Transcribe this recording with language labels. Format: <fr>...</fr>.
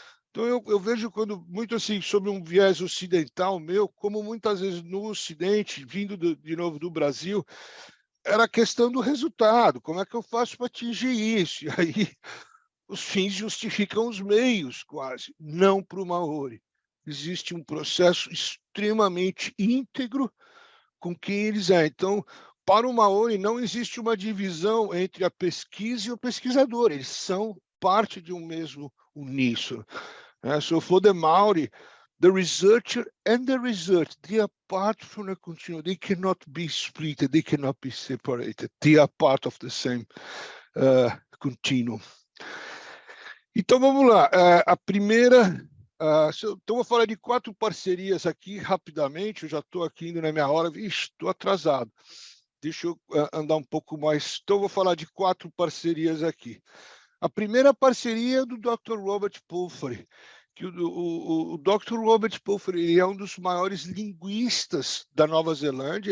<pt>Então, eu vejo quando muito assim, sobre um viés ocidental meu, como muitas vezes no Ocidente, vindo de novo do Brasil, era a questão do resultado, como é que eu faço para atingir isso? E aí os fins justificam os meios, quase, não para o Maori. Existe um processo extremamente íntegro com quem eles é. Então, para o Maori, não existe uma divisão entre a pesquisa e o pesquisador. Eles são parte de um mesmo uníssono.</pt> <en>So for the Maori, the researcher and the research, they are part from the continuum. They cannot be split. They cannot be separated. They are part of the same continuum.</en> <pt>Então, vamos lá. A primeira... então, vou falar de 4 parcerias aqui, rapidamente. Eu já estou aqui indo na minha hora. Estou atrasado. Deixa eu andar um pouco mais. Então, vou falar de 4 parcerias aqui. A primeira parceria é do Dr. Robert Pulford, que o Dr. Robert Pulford ele é um dos maiores linguistas da Nova Zelândia.</pt>